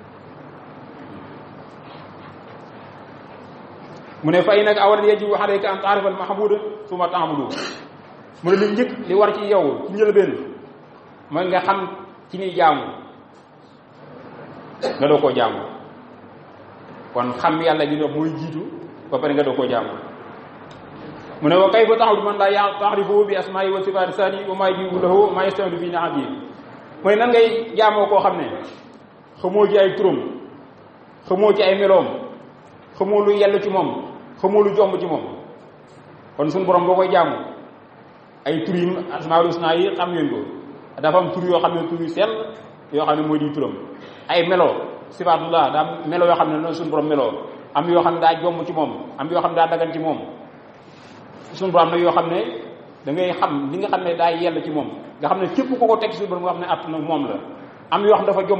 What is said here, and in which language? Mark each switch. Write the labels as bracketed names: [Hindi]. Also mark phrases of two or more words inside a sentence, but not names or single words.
[Wolof] mu ne fay nag [Arabic] أول يجب عليك أن تعرف المعبود ثم تعبد [Wolof] mu ne li njëkk li war ci yow ci njëlbeen mooy nga xam ci ni jaamu nga doo koo jaamu kon xam yàlla gi dox mooy jiitu ba pare nga doo koo jaamu mu ne [Arabic] وكيف تعبد من لا تعرف بأسماء وصفات سني وما يجب له ما يستمد في نعمه [Wolof] mooy nan ngay jaamoo koo xam ne xamoo ci ay turam xamoo ci ay meloom xamoo lu yell ci moom xamoo lu jomb ci moom kon suñu borom boo koy jaamu ay tur yi [Arabic] الأسماء الحسنى [Wolof] yi xam ngeen ko dafa am tur yoo xam ne tur yu sell yoo xam ne mooy di turam ay melo sifatullah daa am melo yoo xam ne noonu suñu borom meloo am yoo xam ne daa jomm ci moom am yoo xam ne daa dagan ci moom suñu borom nag yoo xam ne da ngay xam li nga xam ne daa yell ci moom nga xam ne képp ku ko teg suñu borom nga xam ne att nag moom la am yoo xam ne dafa jomb